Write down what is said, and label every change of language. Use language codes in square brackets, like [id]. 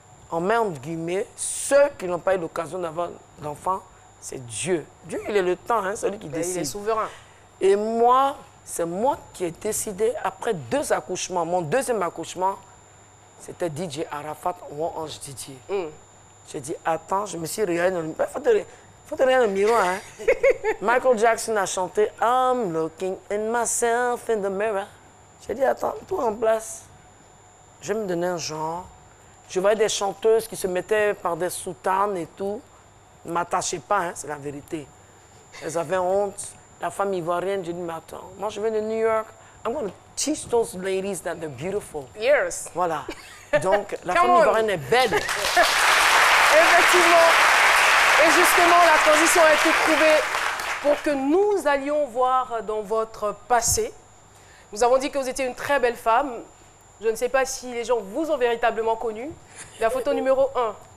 [fr] En met entre guillemets, ceux qui n'ont pas eu l'occasion d'avoir d'enfant, c'est Dieu. Dieu, il est le temps, hein, celui qui décide. Il est souverain. Et moi, c'est moi qui ai décidé, après 2 accouchements, mon deuxième accouchement, c'était DJ Arafat ou Ange Didier. J'ai dit, attends, je me suis regardé dans le miroir. Faut te regarder dans le miroir. Hein? Michael Jackson a chanté [en] I'm looking in myself in the mirror. [fr] J'ai dit, attends, tout en place. Je vais me donner un genre. Je voyais des chanteuses qui se mettaient par des soutanes et tout. Ne m'attachez pas, hein, c'est la vérité. Elles avaient honte. La femme ivoirienne, j'ai dit, mais attends, moi je viens de New York. [en] I'm going to teach those ladies that they're beautiful. Yes. [fr] Voilà. Donc, la femme ivoirienne est belle. Effectivement. Et justement, la transition a été trouvée pour que nous allions voir dans votre passé. Nous avons dit que vous étiez une très belle femme. Je ne sais pas si les gens vous ont véritablement connu. La photo numéro 1.